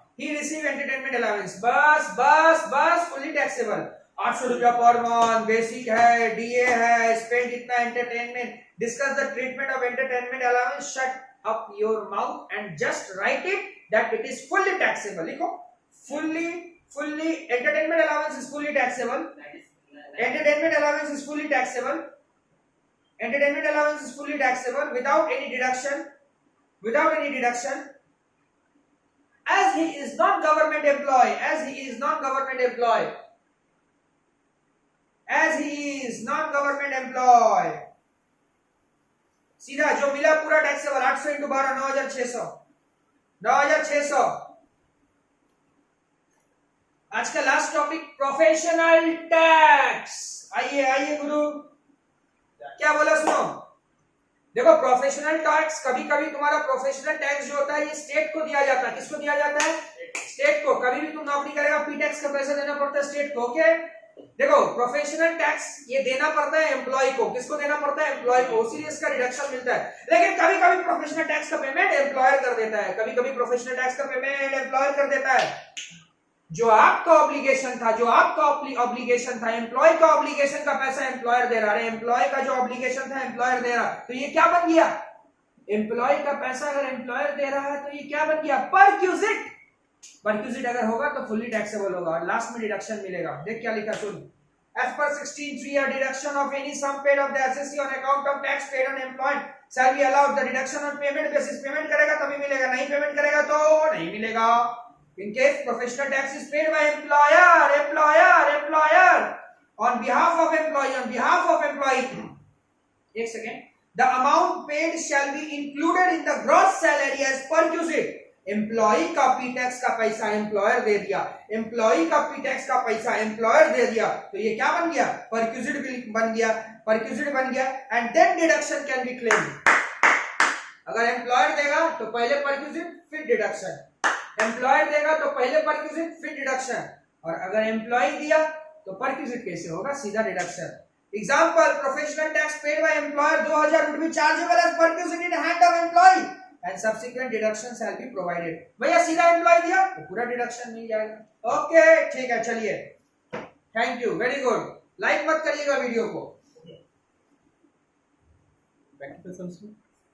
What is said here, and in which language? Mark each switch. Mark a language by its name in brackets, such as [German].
[English] ही receive entertainment allowance, बस fully taxable, 800 रुपया पर मंथ, बेसिक है, डीए है, स्पेंड इतना entertainment. Discuss the treatment of entertainment allowance, shut up your mouth and just write it that it is fully taxable. [Hindi] लिखो [English] fully entertainment allowance is fully taxable, entertainment allowance is fully taxable, entertainment allowance is fully taxable without any deduction, as he is not government employee, as he is not government employee। [Hindi] सीधा जो मिला पूरा taxable, 800 into 12 9600। आज का last topic professional tax. आइए गुरु, क्या बोला सुनो। देखो प्रोफेशनल टैक्स, कभी कभी तुम्हारा प्रोफेशनल टैक्स जो होता है ये स्टेट को दिया जाता है। किसको दिया जाता है, स्टेट को। कभी भी तुम नौकरी करेगा पी टैक्स का पैसा देना पड़ता है स्टेट को, ओके। देखो प्रोफेशनल टैक्स ये देना पड़ता है एम्प्लॉय को, किसको देना पड़ता है, एम्प्लॉय को, इसीलिए इसका डिडक्शन मिलता है। लेकिन कभी कभी प्रोफेशनल टैक्स का पेमेंट एम्प्लॉयर कर देता है, कभी प्रोफेशनल टैक्स का पेमेंट एम्प्लॉयर कर देता है। जो आपका ऑब्लिगेशन था, एम्प्लॉय का ऑब्लिगेशन का पैसा एम्प्लॉयर दे रहा है, एम्प्लॉय का जो ऑब्लिगेशन था एम्प्लॉयर दे रहा, तो ये क्या बन गया, एम्प्लॉय का पैसा अगर एम्प्लॉयर दे रहा है तो ये क्या बन गया, परक्यूजिट अगर होगा तो फुल्ली टैक्सेबल होगा और लास्ट में डिडक्शन मिलेगा। देख क्या लिखा सुन, [English] as per 16(3) a deduction of any sum paid of the assessee on account of tax paid on employed shall be allowed, the deduction on payment basis, [Hindi] payment करेगा तभी मिलेगा, नहीं पेमेंट करेगा तो नहीं मिलेगा। [English] In case professional tax is paid by employer on behalf of employee, [Hindi] एक second, [English] the amount paid shall be included in the gross salary as perquisite। [Hindi] Employ का पी टैक्स का पैसा एम्प्लॉयर दे दिया, employ का P tax का पैसा employer दे दिया, तो ये क्या बन गया, परक्यूजिट बन गया [English] And then deduction can be claimed. [Hindi] अगर एम्प्लॉयर देगा तो पहले परक्यूजिट फिर डिडक्शन, एम्प्लॉयर देगा तो पहले परक्यूजिट फिर डिडक्शन, और अगर एम्प्लॉय दिया तो परक्यूजिट कैसे होगा, सीधा deduction. [English] Example, professional tax paid by employer 2000 would be chargeable as perquisite in hand of employee and subsequent deduction shall be provided। [Hindi] भैया सीधा एम्प्लॉय दिया तो पूरा डिडक्शन मिल जाएगा। ओके ठीक है, चलिए, [English] Thank you, very good. [Hindi] Like मत करिएगा वीडियो को।